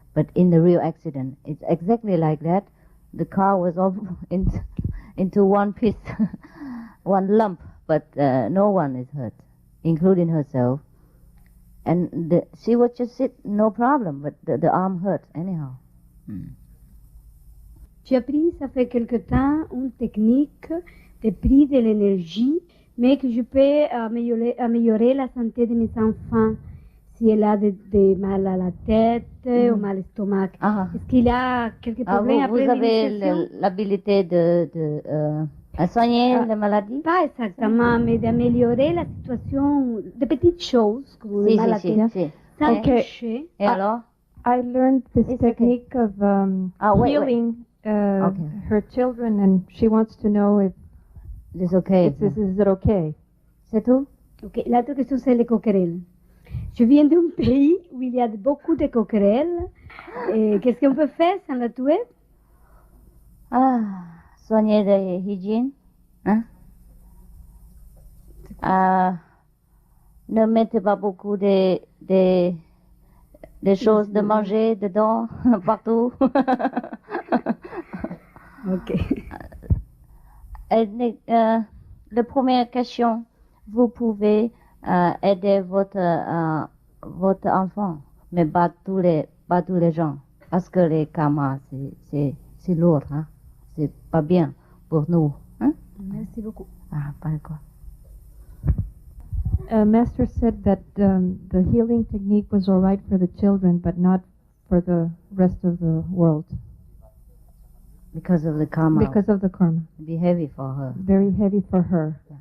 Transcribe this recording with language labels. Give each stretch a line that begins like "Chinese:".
English: But in the real accident, it's exactly like that. The car was all into one piece, one lump, but no one is hurt, including herself. And she would just sit, no problem, but the arm hurt anyhow.
French: J'ai appris, ça fait quelque temps, une technique de prise de l'énergie, mais que je peux améliorer la santé de mes enfants. Si elle a de mal à la tête ou mal au stomac. Est-ce qu'il a quelques problèmes après l'initiation? Vous avez l'habilité de soigner les maladies? Pas exactement, mais d'améliorer la situation, de petites choses, comme le mal à la tête, sans toucher. Et alors?
English: I learned this technique of healing her children, and she wants to know if it's okay. Is it okay?
French: C'est tout? Ok, l'autre question c'est les coquerelles. Je viens d'un pays où il y a beaucoup de coquerelles. Qu'est-ce qu'on peut faire sans la tuer? Soigner la hygiène. Ne mettez pas beaucoup de choses de manger dedans, partout. Ok. La première question, vous pouvez aider votre enfant, mais pas tous les gens, parce que les karmas, c'est lourd, c'est pas bien pour nous. Merci beaucoup. Pas quoi.
English: Master said that the healing technique was all right for the children, but not for the rest of the world. Because of the karma. Because of the karma. It'd be heavy for her. Very heavy for her.